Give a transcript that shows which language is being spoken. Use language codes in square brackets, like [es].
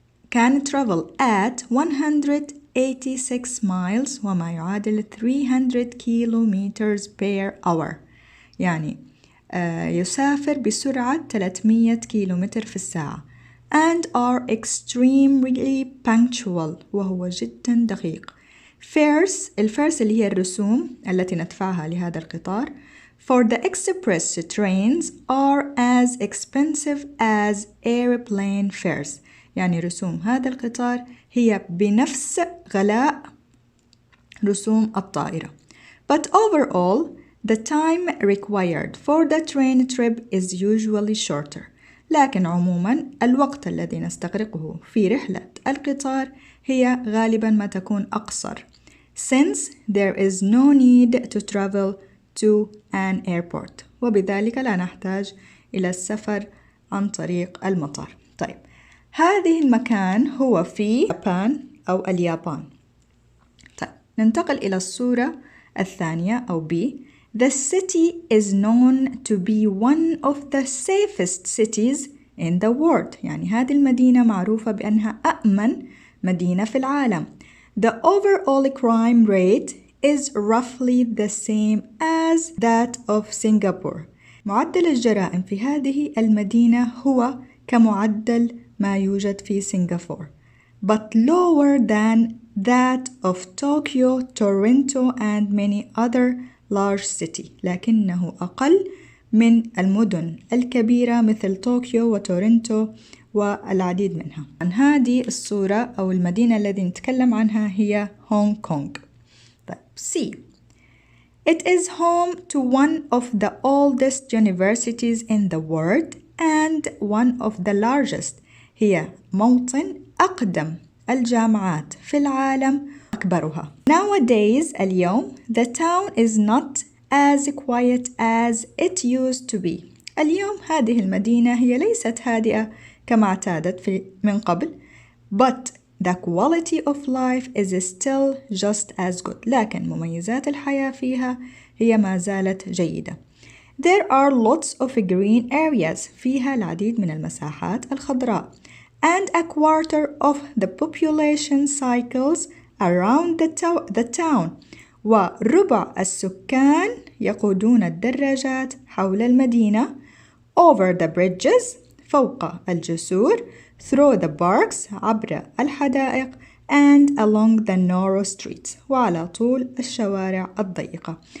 [en] can travel at 186 miles [ar] وما يعادل [en] 300 kilometers per hour. [ar] يعني يسافر بسرعة 300 كيلومتر في الساعة. [en] and are extremely punctual [ar] وهو جدا دقيق. الفيرس اللي هي الرسوم التي ندفعها لهذا القطار. [en] For the express trains are as expensive as airplane fares. [ar] يعني رسوم هذا القطار هي بنفس غلاء رسوم الطائرة. [en] But overall, the time required for the train trip is usually shorter. [ar] لكن عموما الوقت الذي نستغرقه في رحلة القطار هي غالبا ما تكون أقصر. [en] Since there is no need to travel to an airport. [ar] وبذلك لا نحتاج إلى السفر عن طريق المطار. طيب هذه المكان هو في يابان أو اليابان. طيب ننتقل إلى الصورة الثانية أو B. [en] The city is known to be one of the safest cities in the world. [ar] يعني هذه المدينة معروفة بأنها أأمن مدينة في العالم. [en] The overall crime rate is roughly the same as that of Singapore. [ar] معدل الجرائم في هذه المدينة هو كمعدل ما يوجد في سنغافورة. [en] But lower than that of Tokyo, Toronto and many other large cities. [ar] لكنه أقل من المدن الكبيرة مثل طوكيو وتورنتو والعديد منها. عن هذه الصورة أو المدينة التي نتكلم عنها هي هونغ كونغ. طيب C. [en] It is home to one of the oldest universities in the world and one of the largest. [ar] هي موطن أقدم الجامعات في العالم أكبرها. [en] Nowadays [ar] اليوم [en] the town is not as quiet as it used to be. [ar] اليوم هذه المدينة هي ليست هادئة كما اعتادت من قبل. [en] But the quality of life is still just as good. [ar] لكن مميزات الحياة فيها هي ما زالت جيدة. [en] There are lots of green areas. [ar] فيها العديد من المساحات الخضراء. [en] And a quarter of the population cycles around the town. [ar] وربع السكان يقودون الدراجات حول المدينة. [en] Over the bridges [ar] فوق الجسور [en] through the parks [ar] عبر الحدائق [en] and along the narrow streets [ar] وعلى طول الشوارع الضيقة.